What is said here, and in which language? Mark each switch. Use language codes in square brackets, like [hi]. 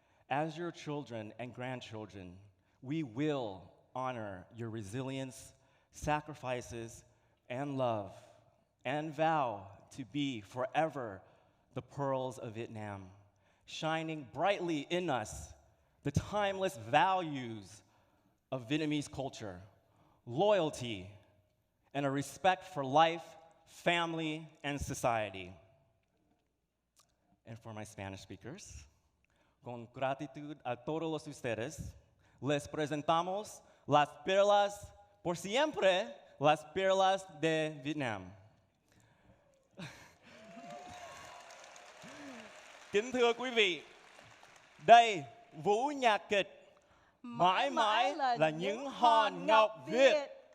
[en] As your children and grandchildren, we will honor your resilience, sacrifices, and love, and vow to be forever the pearls of Vietnam, shining brightly in us the timeless values of Vietnamese culture, loyalty, and a respect for life, family, and society. And for my Spanish speakers, [es] con gratitud a todos los ustedes, les presentamos las perlas, por siempre, las perlas de Vietnam. [vi] Kính thưa quý vị, đây vũ nhạc kịch Mãi mãi là những hòn ngọc Việt.